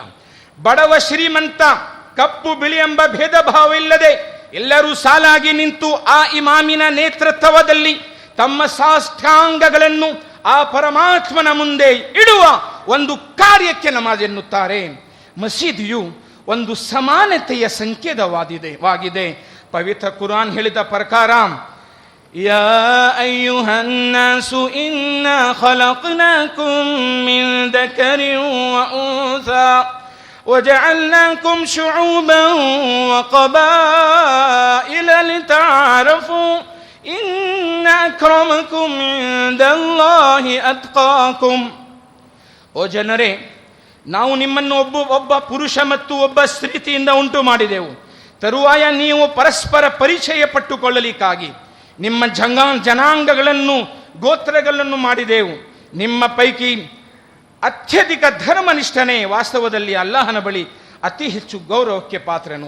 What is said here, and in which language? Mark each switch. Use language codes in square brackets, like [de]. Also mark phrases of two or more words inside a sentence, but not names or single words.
[kn] ಬಡವ ಶ್ರೀಮಂತ, ಕಪ್ಪು ಬಿಳಿ ಎಂಬ ಭೇದ ಭಾವವಿಲ್ಲದೆ ಎಲ್ಲರೂ ಸಾಲಾಗಿ ನಿಂತು ಆ ಇಮಾಮಿನ ನೇತೃತ್ವದಲ್ಲಿ ತಮ್ಮ ಸಾಷ್ಟಾಂಗಗಳನ್ನು ಆ ಪರಮಾತ್ಮನ ಮುಂದೆ ಇಡುವ ಒಂದು ಕಾರ್ಯಕ್ಕೆ ನಮಾಜ್ ಎನ್ನುತ್ತಾರೆ. ಮಸೀದಿಯು ಒಂದು ಸಮಾನತೆಯ ಸಂಕೇತವಾಗಿದೆ. ಪವಿತ್ರ ಕುರಾನ್ ಹೇಳಿದ ಪ್ರಕಾರ, [ar] يا أيها الناس إنا خلقناكم من ذكر وأنثى وجعلناكم شعوبا وقبائل لتعارفوا إن أكرمكم عند الله أتقاكم. [kn] ಓ ಜನರೇ, ನಾವು ನಿಮ್ಮನ್ನು ಒಬ್ಬ ಪುರುಷ ಮತ್ತು ಒಬ್ಬ ಸ್ತ್ರೀತಿಯಿಂದ ಉಂಟು ಮಾಡಿದೆವು. ತರುವಾಯ ನೀವು ಪರಸ್ಪರ ಪರಿಚಯ ಪಟ್ಟುಕೊಳ್ಳಲಿಕ್ಕಾಗಿ ನಿಮ್ಮ ಜನಾಂಗಗಳನ್ನು ಗೋತ್ರಗಳನ್ನು ಮಾಡಿದೆವು. ನಿಮ್ಮ ಪೈಕಿ ಅತ್ಯಧಿಕ ಧರ್ಮನಿಷ್ಠನೇ ವಾಸ್ತವದಲ್ಲಿ ಅಲ್ಲಾಹನ ಬಳಿ ಅತಿ ಹೆಚ್ಚು ಗೌರವಕ್ಕೆ ಪಾತ್ರನು.